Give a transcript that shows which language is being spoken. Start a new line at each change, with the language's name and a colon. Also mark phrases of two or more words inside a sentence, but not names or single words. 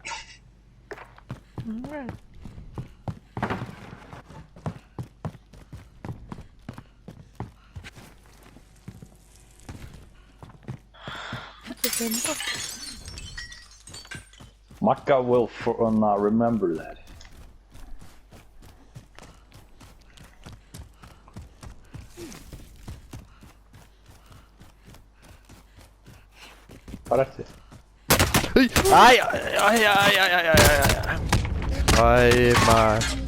English: Magga will remember that.
Icelandic: Hvað er þetta? Æ, maður.